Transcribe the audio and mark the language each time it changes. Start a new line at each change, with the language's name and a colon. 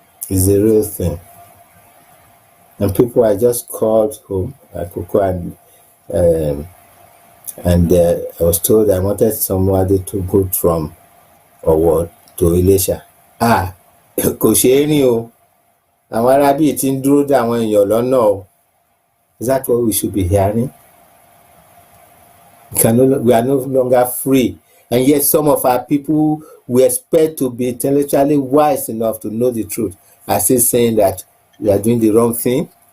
English: It's a real thing. And people are just called home, like Koko, and I was told I wanted somebody to go from Owo to Ilesha.
Yoruba: Kò ṣeé rìn o. Àwọn arábí tí ń dúró dè àwọn èèyàn lọ́nà o.
English: Is that what we should be hearing? We are no longer free. And yet some of our people we expect to be intellectually wise enough to know the truth are still saying that we are doing the wrong thing.